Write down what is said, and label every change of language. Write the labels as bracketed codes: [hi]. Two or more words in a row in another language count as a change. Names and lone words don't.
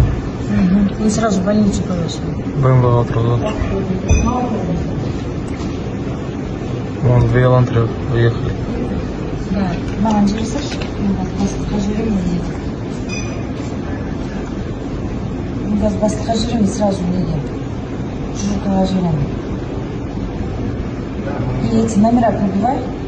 [ru] И сразу в больницу повез. [kk] БМВ-ға отырғызып. [ru] Вон 2 Элантры уехали. [kk] Да. Маған жіберсейші. Бастыққа жіберме дейді. Қазір бастыққа жіберме, сразу неге. Жұртыға жіберме. [ru] И эти номера пробивай.